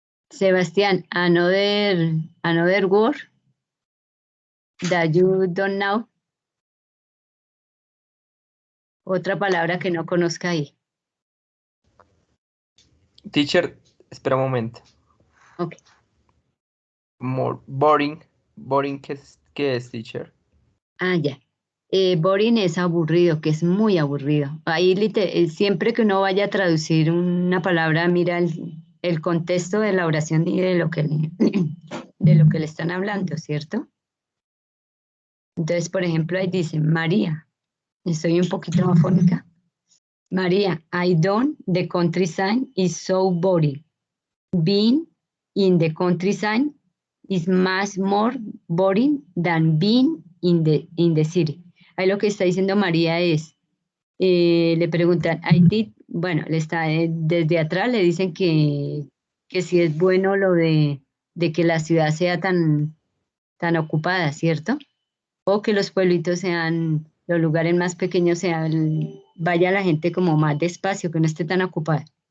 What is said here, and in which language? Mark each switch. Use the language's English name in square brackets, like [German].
[English] Sebastián, another word that you don't know. [Spanish] Otra palabra que no conozca ahí. Teacher, espera un momento. [English] Ok. More boring. Boring, ¿qué es, teacher? [Spanish] Ah, ya. Boring es aburrido, que es muy aburrido. Ahí siempre que uno vaya a traducir una palabra, mira el contexto de la oración y de lo que le están hablando, ¿cierto? Entonces, por ejemplo, ahí dice, María, estoy un poquito afónica. [English] María, I don't, the countryside is so boring. Being in the countryside is much more boring than being in the city. [Spanish] Ahí lo que está diciendo María es, le preguntan, bueno, desde atrás le dicen que si es bueno lo de que la ciudad sea tan ocupada, ¿cierto? O que los pueblitos sean, los lugares más pequeños vaya la gente como más despacio, que no esté tan ocupada.